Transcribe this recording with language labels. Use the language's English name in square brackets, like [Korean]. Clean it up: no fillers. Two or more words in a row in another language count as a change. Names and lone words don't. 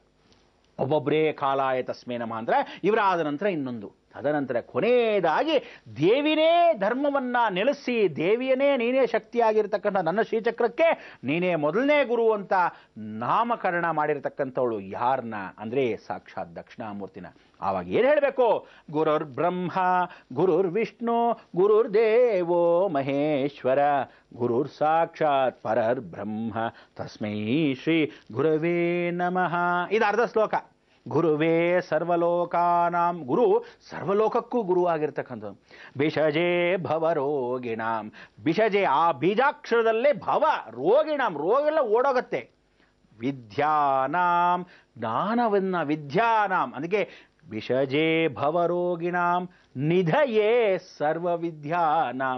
[Kannada] ಒಬ್ಬೊಬ್ಬರೇ [Sanskrit] ಕಾಲಾಯ ತಸ್ಮೇ ನಮಃ [Kannada] ಅಂದ್ರೆ ಇವರಾದ ನಂತರ ಇನ್ನೊಂದು, ತದನಂತರ ಕೊನೆಯದಾಗಿ ದೇವಿನೇ ಧರ್ಮವನ್ನ ನೆಲೆಸಿ ದೇವಿಯನೇ ನೀನೇ ಶಕ್ತಿಯಾಗಿರ್ತಕ್ಕಂಥ ನನ್ನ ಶ್ರೀಚಕ್ರಕ್ಕೆ ನೀನೇ ಮೊದಲನೇ ಗುರು ಅಂತ ನಾಮಕರಣ ಮಾಡಿರ್ತಕ್ಕಂಥವಳು ಯಾರನ್ನ ಅಂದ್ರೆ ಸಾಕ್ಷಾತ್ ದಕ್ಷಿಣಾಮೂರ್ತಿನ. ಆವಾಗ ಏನು ಹೇಳಬೇಕು? [Sanskrit] ಗುರುರ್ ಬ್ರಹ್ಮ ಗುರುರ್ ವಿಷ್ಣು ಗುರುರ್ ದೇವೋ ಮಹೇಶ್ವರ ಗುರುರ್ ಸಾಕ್ಷಾತ್ ಪರರ್ ಬ್ರಹ್ಮ ತಸ್ಮೈ ಶ್ರೀ ಗುರವೇ ನಮಃ. [Kannada] ಇದು ಅರ್ಧ ಶ್ಲೋಕ. [Sanskrit] ಗುರುವೇ ಸರ್ವಲೋಕಾನಾಂ, [Kannada] ಗುರು ಸರ್ವಲೋಕಕ್ಕೂ ಗುರು ಆಗಿರ್ತಕ್ಕಂಥದ್ದು. [Sanskrit] ಬಿಷಜೇ ಭವರೋಗಿಣಾಂ, [Kannada] ಬಿಷಜೆ ಆ ಬೀಜಾಕ್ಷರದಲ್ಲೇ [Sanskrit] ಭವ ರೋಗಿಣಾಂ, [Kannada] ರೋಗೆಲ್ಲ ಓಡೋಗತ್ತೆ. [Sanskrit] ವಿದ್ಯಾನಾಂ, ಜ್ಞಾನವನ್ನ ವಿದ್ಯಾನಾಂ, ಅದಕ್ಕೆ ವಿಷಜೇ ಭವರೋಗಿಣಾಂ ನಿಧಯೇ ಸರ್ವ ವಿದ್ಯಾನಾಂ.